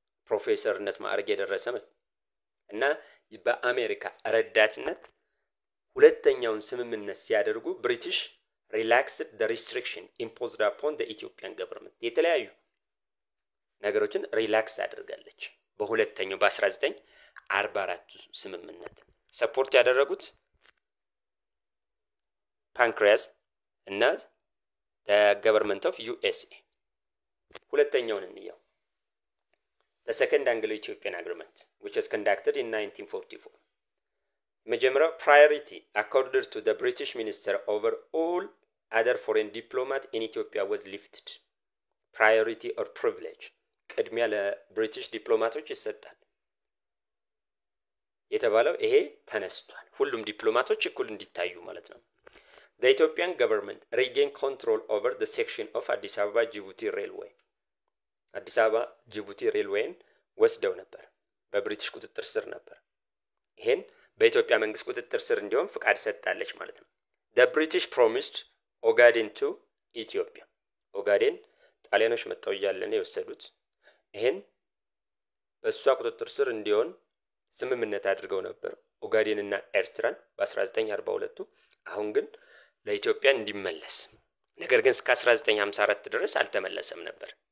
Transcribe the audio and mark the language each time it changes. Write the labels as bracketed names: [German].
[Amharic] ፕሮፌሰርነት ማዕረግ የደረሰ እና በአሜሪካ ረዳትነት ሁለተኛውን ስምምነት ሲያደርጉ ብሪቲሽ [English] relaxed the restriction imposed upon the Ethiopian government [Amharic] የተለያዩ ነገሮችን ሪላክስ አድርጋለች። በሁለተኛው በ1944 ስምምነት ሰፖርት ያደረጉት ፓንክሬስ እና [English] the government of USA። [Amharic] ሁለተኛውን እንየው። [English] The second Anglo-Ethiopian agreement, which was conducted in 1944. [Amharic] መጀመሪያው [English] priority accorded to the British minister over all other foreign diplomat in Ethiopia was lifted. Priority or privilege [Amharic] ቅድሚያ ለብሪቲሽ ዲፕሎማቶች ይሰጣል የተባለው ይሄ ተነስቷል። ሁሉም ዲፕሎማቶች እኩል እንዲታዩ ማለት ነው። [English] The Ethiopian government regained control over the section of Addis Ababa Djibouti railway. [Amharic] አዲስ አበባ ጅቡቲ ሬልዌይን ወስደው ነበር። በብሪቲሽ ቁጥጥር ስር ነበር። ይሄን በኢትዮጵያ መንግስት ቁጥጥር ስር እንዲሆን ፍቃድ ሰጣለች ማለት ነው። [English] The British promised Ogaden to Ethiopia. [Amharic] ኦጋዴን ጣሊያኖች መጣው ያለነ የወሰዱት ይሄን በሷ ቁጥጥር ስር እንዲሆን ስምምነት አድርገው ነበር ኦጋዴንና ኤርትራን በ1942 አሁን ግን ለኢትዮጵያ እንዲመለስ ነገር ግን እስከ 1954 ድረስ አልተመለሰም ነበር።